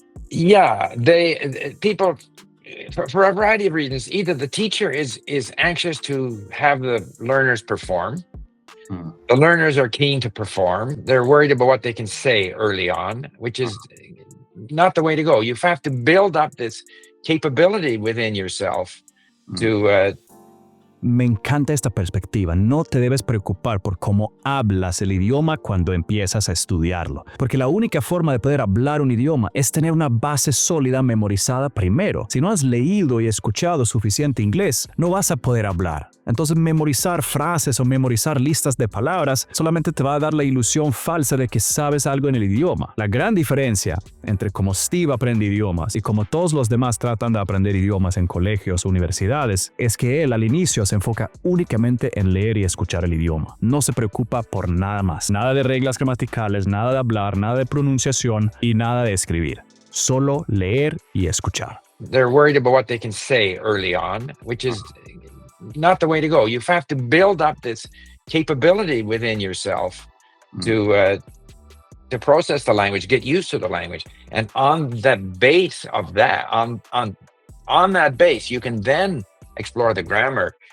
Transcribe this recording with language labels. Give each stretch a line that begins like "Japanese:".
English: Yeah, people, for a variety of reasons, either the teacher is anxious to have the learners perform. The learners are keen to perform. They're worried about what they can say early on, which is not the way to go. You have to build up this capability within yourself to
Spanish: Me encanta esta perspectiva. No te debes preocupar por cómo hablas el idioma cuando empiezas a estudiarlo, porque la única forma de poder hablar un idioma es tener una base sólida memorizada primero. Si no has leído y escuchado suficiente inglés, no vas a poder hablar. Entonces memorizar frases o memorizar listas de palabras solamente te va a dar la ilusión falsa de que sabes algo en el idioma. La gran diferencia entre cómo Steve aprende idiomas y cómo todos los demás tratan de aprender idiomas en colegios o universidades es que él al inicio se enfoca únicamente en leer y escuchar el idioma. No se preocupa por nada más. Nada de reglas gramaticales, nada de hablar, nada de pronunciación y nada de escribir. Solo leer y escuchar.
English: They're worried about what they can say early on, which is not the way to go. You have to build up this capability within yourself to process the language, get used to the language, and on the base of that, on that base, you can then explore the grammar.